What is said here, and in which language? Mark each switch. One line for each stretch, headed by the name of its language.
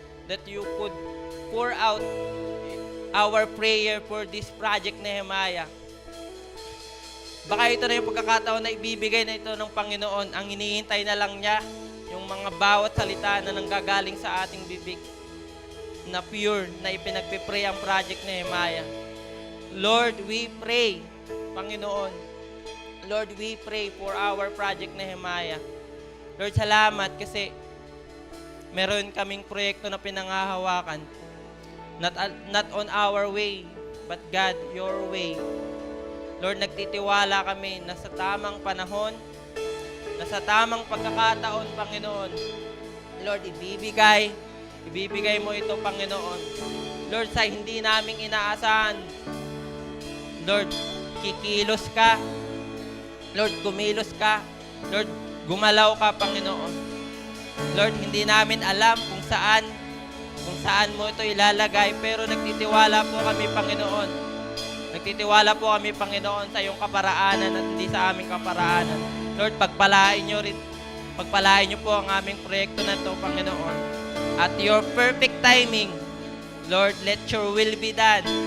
English: that you could pour out our prayer for this project, Nehemiah.
Filipino: Baka ito na yung pagkakataon na ibibigay na ito ng Panginoon. Ang hinihintay na lang niya, yung mga bawat salita na nanggagaling sa ating bibig, na pure, na ipinagpipray ang project Nehemiah.
English: Lord, we pray, Panginoon. Lord, we pray for our project Nehemiah.
Filipino: Lord, salamat kasi meron kaming proyekto na pinangahawakan.
English: Not on our way, but God, your way.
Filipino: Lord, nagtitiwala kami na sa tamang panahon, na sa tamang pagkakataon, Panginoon, Lord, ibibigay mo ito, Panginoon. Lord, sa hindi naming inaasahan, Lord, kikilos ka. Lord, kumilos ka. Lord, gumalaw ka, Panginoon. Lord, hindi namin alam kung saan mo ito ilalagay, pero nagtitiwala po kami, Panginoon. Nagtitiwala po kami, Panginoon, sa iyong kaparaanan at hindi sa aming kaparaanan. Lord, pagpalain niyo po ang aming proyekto na ito, Panginoon.
English: At your perfect timing, Lord, let your will be done.